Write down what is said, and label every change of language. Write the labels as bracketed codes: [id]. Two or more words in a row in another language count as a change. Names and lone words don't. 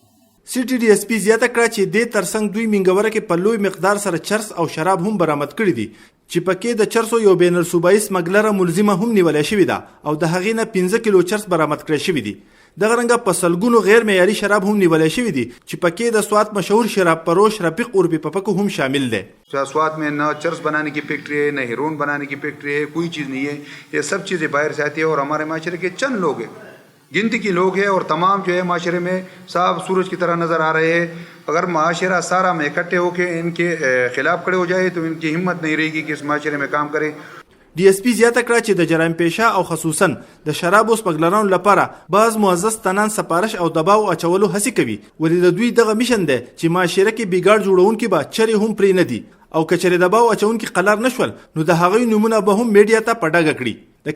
[ps] سی ټي ډي اس پی زیاته کړه چې د ترڅنګ دوی منګوره کې په لوی مقدار سره چرس او شراب هم برآمد کړي دي چې پکې د چرسو یو بین الصوبایي سمګلره ملزمه هم نیولې شوې ده او د هغې نه 15 کیلو چرس برآمد کړي شوي دي. دغه رنګه په سلګونو غیر معیاري شراب هم نیولې شوي دي چې پکې د سوات مشهور شراب فروش رفیق اوربی پپکو هم شامل ده. [ur] سوات میں نہ چرس بنانے کی فیکٹری ہے نہ ہیروئن بنانے کی فیکٹری ہے کوئی چیز نہیں ہے. یہ سب چیزیں باہر سے آتی ہے اور ہمارے معاشرے کے چند لوگ ہیں گنتی کی لوگ ہیں اور تمام جو ہے معاشرے میں صاف سورج کی طرح نظر آ رہے ہیں. اگر معاشرہ سارا میں اکٹھے ہو کر ان کے خلاف کھڑے ہو جائے تو ان کی ہمت نہیں رہے گی کہ اس معاشرے میں کام کریں. [ps] डी اس پی زیاته کړه چې د جرایم پیشه او خصوصا د شرابو سمګلرانو لپاره بعض معزز تنان سپارش او دباو اچولو هڅه کوي ولې د دوی دغه میشن دی چې معاشره کې بیګار جوړونکي به چری هم پرې نه دي او کچره دباو اچونکي قلار نشول نو د هغوی نمونه به هم میډیا ته پډاګه کړي.